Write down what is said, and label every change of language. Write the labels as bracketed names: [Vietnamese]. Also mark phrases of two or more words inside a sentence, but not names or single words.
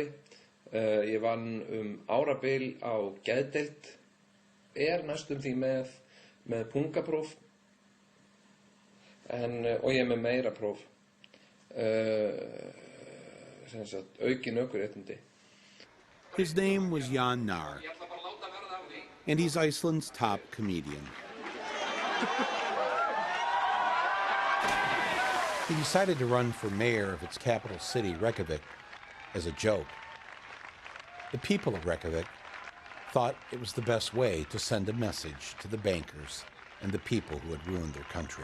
[Icelandic] Ég vann árabil á geðdeild, næstum því með pungapróf, og ég með meira próf. Aukin ökuréttindi. [English] His name was Jan Nar, and he's Iceland's top comedian. He decided to run for mayor of its capital city, Reykjavik, as a joke. The people of Reykjavik thought it was the best way to send a message to the bankers and the people who had ruined their country.